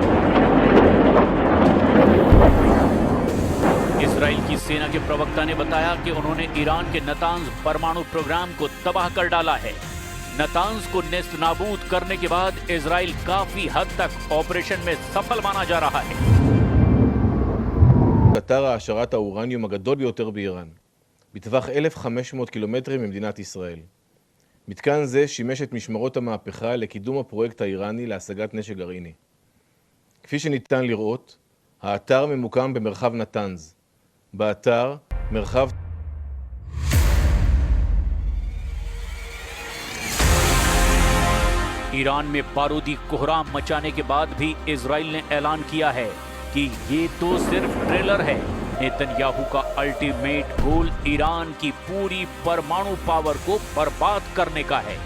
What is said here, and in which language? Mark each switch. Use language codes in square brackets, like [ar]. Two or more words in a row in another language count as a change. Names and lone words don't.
[hi] इजराइल की सेना के प्रवक्ता ने बताया कि उन्होंने ईरान के नतांज परमाणु प्रोग्राम को तबाह कर डाला है। नतांज को नेस्तनाबूद करने के बाद इजराइल काफी हद तक ऑपरेशन में सफल माना जा रहा है। [he] אתר העשרת האורניום הגדול ביותר באיראן, בטווח 1,500 קילומטרים ממדינת ישראל. מתקן זה שימש את משמרות המהפכה לקידום הפרויקט האיראני להשגת נשק גרעיני. כפי שניתן לראות, האתר ממוקם במרחב נתנז. באתר מרחב [hi] ईरान में बारूदी कोहराम मचाने के बाद भी इजराइल ने ऐलान किया है कि ये तो सिर्फ ट्रेलर है। नेतन्याहू का [en] ultimate goal [hi] ईरान की पूरी परमाणु पावर को बर्बाद करने का है।